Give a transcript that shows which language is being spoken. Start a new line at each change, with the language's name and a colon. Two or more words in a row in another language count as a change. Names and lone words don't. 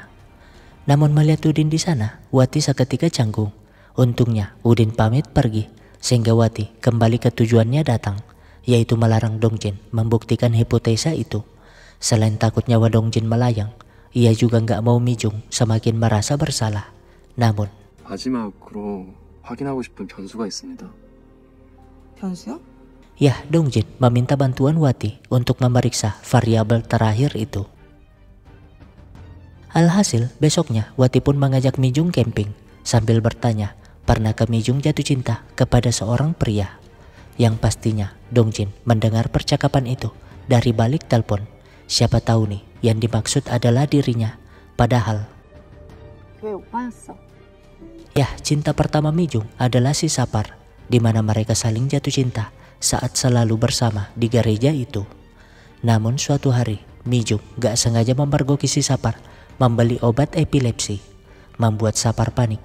Indonesian: Namun melihat Udin di sana, Wati seketika canggung. Untungnya Udin pamit pergi, sehingga Wati kembali ke tujuannya datang, yaitu melarang Dongjin membuktikan hipotesa itu. Selain takut nyawa Dongjin melayang, ia juga gak mau Mijung semakin merasa bersalah. Namun
Korean: 마지막으로 확인하고 싶은 변수가 있습니다. 변수요?
Indonesian: ya, Dongjin meminta bantuan Wati untuk memeriksa variabel terakhir itu. Alhasil, besoknya Wati pun mengajak Mijung camping sambil bertanya, pernahkah Mijung jatuh cinta kepada seorang pria? Yang pastinya Dongjin mendengar percakapan itu dari balik telepon. Siapa tahu nih yang dimaksud adalah dirinya. Padahal
Korean: 왜 오빠였어?
Indonesian: ya, cinta pertama Mijung adalah si Sapar, di mana mereka saling jatuh cinta saat selalu bersama di gereja itu. Namun suatu hari, Mijung gak sengaja memergoki si Sapar membeli obat epilepsi, membuat Sapar panik.